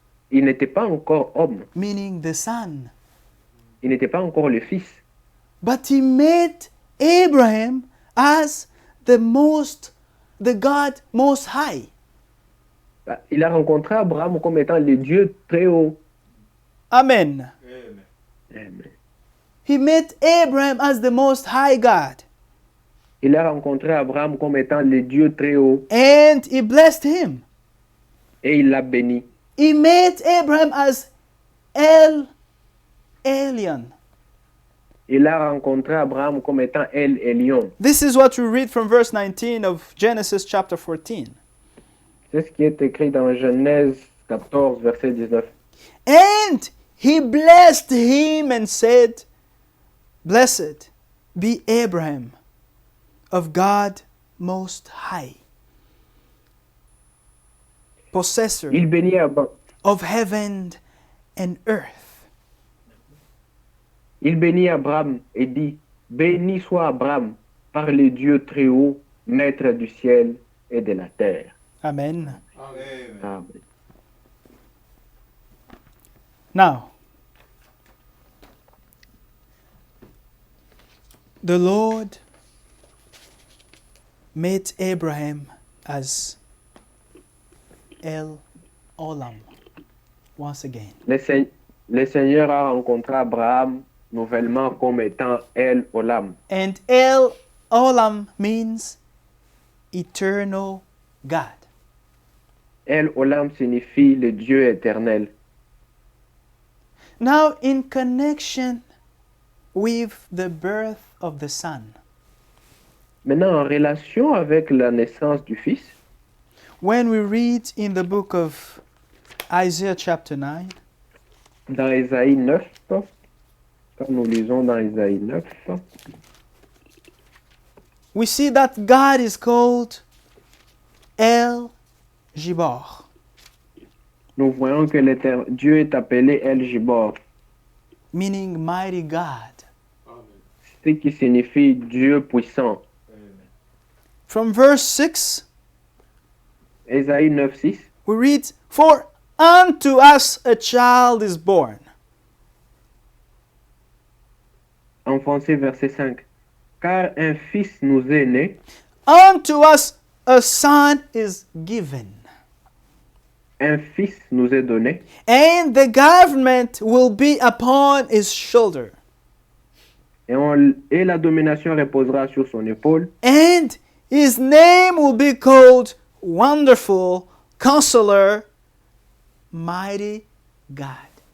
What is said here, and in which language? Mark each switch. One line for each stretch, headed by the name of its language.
French: il n'était pas encore homme.
English: meaning the son.
French: Il n'était pas encore le fils.
English: But he met Abraham as the God Most High.
French: Il a rencontré Abraham comme étant le Dieu très haut.
English: Amen.
French: Amen.
English: He met Abraham as the Most High God.
French: Il a rencontré Abraham comme étant le Dieu très haut
English: And he blessed him.
French: et il l'a béni.
English: He met Abraham as Elyon.
French: Il a rencontré Abraham comme étant El Elyon.
English: This is what we read from verse 19 of Genesis chapter 14.
French: C'est ce qui est écrit dans Genèse 14, verset 19.
English: And he blessed him and said, Blessed be Abraham of God Most High, possessor
French: Il bénit Abraham.
English: of heaven and earth.
French: Il bénit Abraham et dit, béni soit Abraham par le Dieu très haut, maître du ciel et de la terre.
English: Amen.
French: Amen.
English: Now, the Lord met Abraham as El Olam once again.
French: Le Seigneur a rencontré Abraham nouvellement comme étant El Olam.
English: And El Olam means eternal God.
French: El Olam signifie le Dieu éternel.
English: Now, in connection with the birth of the Son,
French: Maintenant, en relation avec la naissance du Fils,
English: when we read in the book of Isaiah chapter 9,
French: dans Ésaïe 9, quand nous lisons dans Ésaïe 9,
English: we see that God is called El Gibor.
French: Nous voyons que Dieu est appelé El Gibor,
English: Meaning mighty God.
French: ce qui signifie Dieu puissant.
English: From verse 6,
French: Ésaïe 9:6.
English: we read, For unto us a child is born.
French: En français, verset 5. Car un fils nous est né,
English: Unto us a son is given.
French: un fils nous est donné,
English: And the government will be upon his shoulder.
French: et la domination reposera sur son épaule.
English: And his name will be called Wonderful Counselor, Mighty God.